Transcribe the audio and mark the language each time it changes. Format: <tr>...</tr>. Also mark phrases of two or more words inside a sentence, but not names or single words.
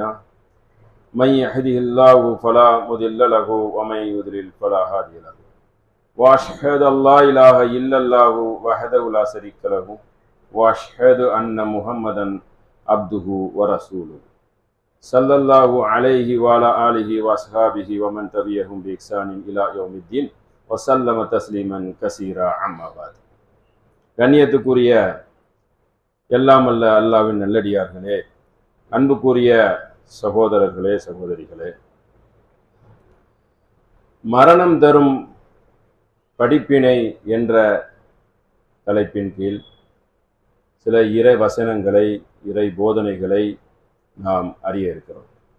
<ar>من يهده الله فلا مضل له ومن يضلل فلا هادي له وأشهد أن لا إله إلا الله وحده لا شريك له وأشهد أن محمدا عبده ورسوله صلى الله عليه وعلى آله وأصحابه ومن تبعهم بإحسان إلى يوم الدين وسلم تسليما كثيرا أما بعد.</ar> <ta>கண்ணியத்துக்குரிய எல்லாம் அல்ல அல்லாஹ்வின் நல்லடியார்களே, அன்புக்குரிய சகோதரர்களே சகோதரிகளே, மரணம் தரும் படிப்பினை என்ற தலைப்பின் கீழ் சில இறை வசனங்களை இறை போதனைகளை நாம் அறிய இருக்கிறோம்.</ta>